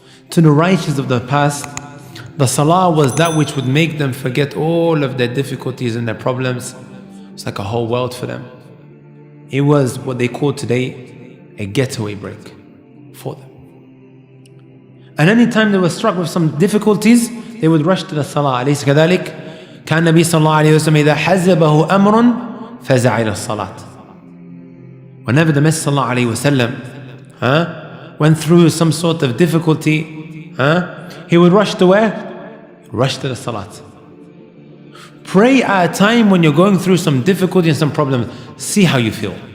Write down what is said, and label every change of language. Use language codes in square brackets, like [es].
[en] To the righteous of the past, the salah was that which would make them forget all of their difficulties and their problems. It's like a whole world for them. It was what they call today a getaway break for them. And anytime they were struck with some difficulties, they would rush to the salah. [ar] أليس كذلك؟ كان النبي صلى الله عليه وسلم إذا حزبه أمر فزع إلى الصلاة. [en] Whenever the Messenger [ar] صلى الله عليه وسلم [en] went through some sort of difficulty, he would rush to where? Rush to the salat. Pray at a time when you're going through some difficulty and some problems. See how you feel.